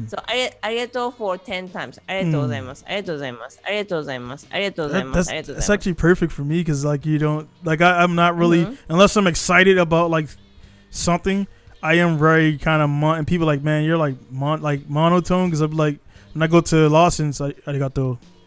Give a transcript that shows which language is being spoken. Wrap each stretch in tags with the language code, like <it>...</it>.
<en>So ありがとう for 10 times.</en> <ja>ありがとうございます。ありがとうございます。ありがとうございます。ありがとうございます。</ja> <en>That's actually perfect for me because like you don't like I'm not really unless I'm excited about like something. I am very kind of and people are like, man, you're like monotone because I'm like when I go to Lawson's, arigato.</en>